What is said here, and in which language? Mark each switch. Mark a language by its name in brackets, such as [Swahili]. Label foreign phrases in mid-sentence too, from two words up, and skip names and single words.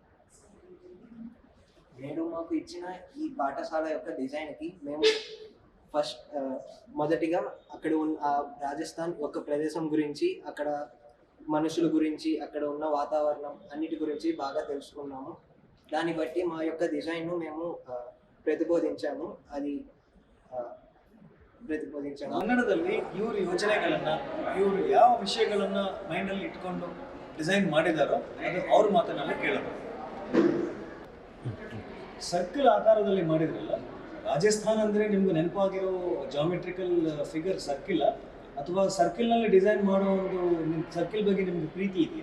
[Telugu] నేను మాకు ఇచ్చిన ఈ పాఠశాల యొక్క డిజైన్కి మేము మొదటిగా అక్కడ ఉన్న రాజస్థాన్ యొక్క ప్రదేశం గురించి, అక్కడ మనుషుల గురించి, అక్కడ ఉన్న వాతావరణం అన్నిటి గురించి బాగా తెలుసుకున్నాము. దాన్ని బట్టి మా యొక్క డిజైన్ను మేము ಪ್ರತಿಬೋಧಿಂಚಾము. [Kannada] ಕನ್ನಡದಲ್ಲಿ ಇವರು ಯೋಚನೆಗಳನ್ನ, ಇವರು ಯಾವ ವಿಷಯಗಳನ್ನ ಮೈಂಡಲ್ಲಿ ಇಟ್ಕೊಂಡು ಡಿಸೈನ್ ಮಾಡಿದಾರೋ ಅದು ಅವ್ರ ಮಾತನ್ನೆಲ್ಲ ಕೇಳೋದು. ಸರ್ಕಲ್ ಆಕಾರದಲ್ಲಿ ಮಾಡಿದ್ರಲ್ಲ, ರಾಜಸ್ಥಾನ ಅಂದರೆ ನಿಮ್ಗೆ ನೆನಪಾಗಿರೋ [English] geometrical figure circle, [Kannada] ಅಥವಾ ಸರ್ಕಿಲ್ನಲ್ಲಿ ಡಿಸೈನ್ ಮಾಡೋ ಒಂದು ಸರ್ಕಿಲ್ ಬಗ್ಗೆ ನಿಮ್ಗೆ ಪ್ರೀತಿ ಇದೆಯಾ?